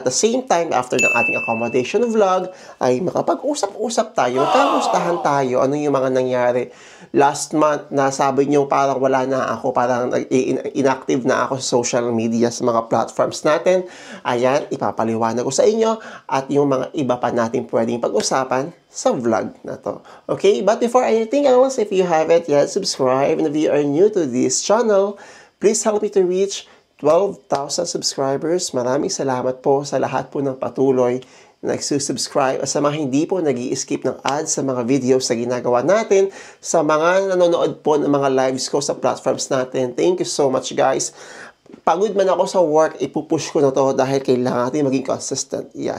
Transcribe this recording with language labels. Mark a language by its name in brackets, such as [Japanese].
[Filipino] At the same time, after ng ating accommodation vlog, ay makapag-usap-usap tayo, kamustahan tayo, ano yung mga nangyari last month na sabi nyo parang wala na ako, parang inactive na ako sa social media, sa mga platforms natin. Ayan, ipapaliwanag ko sa inyo at yung mga iba pa natin pwedeng pag-usapan sa vlog na to. [English] Okay, but before anything else, if you haven't yet subscribed and if you are new to this channel, please help me to reach 12,000 subscribers. [Filipino] Maraming salamat po sa lahat po ng patuloy na nagsusubscribe at sa mga hindi po nag-i-skip ng ads sa mga videos na ginagawa natin, sa mga nanonood po ng mga lives ko sa platforms natin. [English] Thank you so much guys. [Filipino] Pagod man ako sa work, ipupush ko na to dahil kailangan natin maging consistent. Yeah.